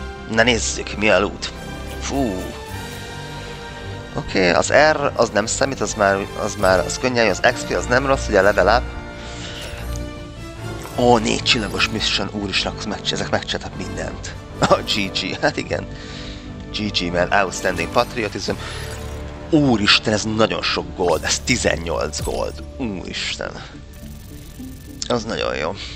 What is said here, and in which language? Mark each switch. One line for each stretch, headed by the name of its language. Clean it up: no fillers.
Hungarian: Na nézzük, mi a loot. Fú. Oké, az R az nem számít, az könnyen, az XP az nem rossz, ugye level up. Ó, 4 csillagos mission, úristen, ezek megcsináltak mindent. GG, hát igen.
English: GG man, outstanding patriotism.
Hungarian: Úristen, ez nagyon sok gold, ez 18 gold. Úristen. Az nagyon jó.